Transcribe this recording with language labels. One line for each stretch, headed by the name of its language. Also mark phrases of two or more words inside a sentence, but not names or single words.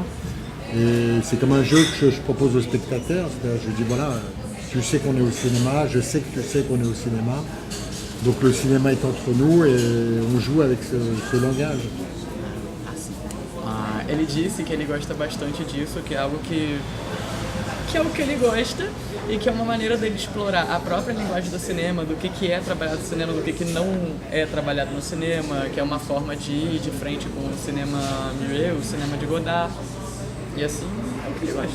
French: Et c'est comme un jeu que je propose aux spectateurs. Je dis voilà, tu sais qu'on est au cinéma, je sais que tu sais qu'on est au cinéma. Donc le cinéma est entre nous et on joue avec ce langage.
Portuguese: Ele disse que ele gosta bastante disso, que é algo que é o que ele gosta e que é uma maneira dele explorar a própria linguagem do cinema, do que é trabalhado no cinema, do que não é trabalhado no cinema, que é uma forma de ir de frente com o cinema muet, o cinema de Godard, e assim é o que ele gosta.